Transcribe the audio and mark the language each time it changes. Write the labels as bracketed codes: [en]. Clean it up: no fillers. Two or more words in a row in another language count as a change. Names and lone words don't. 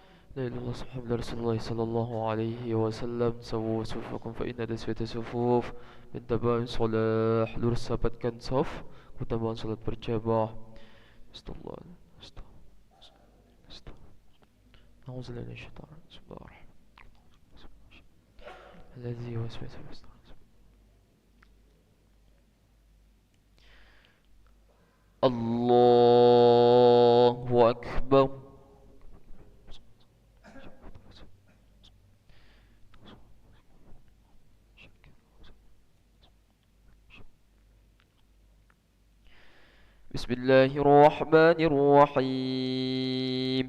[ar] لا إله إلا الله محمد رسول الله صلى الله عليه وسلم. سووا صفوفكم فإن تسوية الصفوف من تمام الصلاة. [id] Lurus rapatkan saf, keutamaan [ar] salat berjamaah. أستغفر الله. أستغفر الله. أعوذ بالله من الشيطان الرجيم. بسم الله الرحمن الرحيم. الذي يوسوس في صدور. الله أكبر. Bismillahirrahmanirrahim.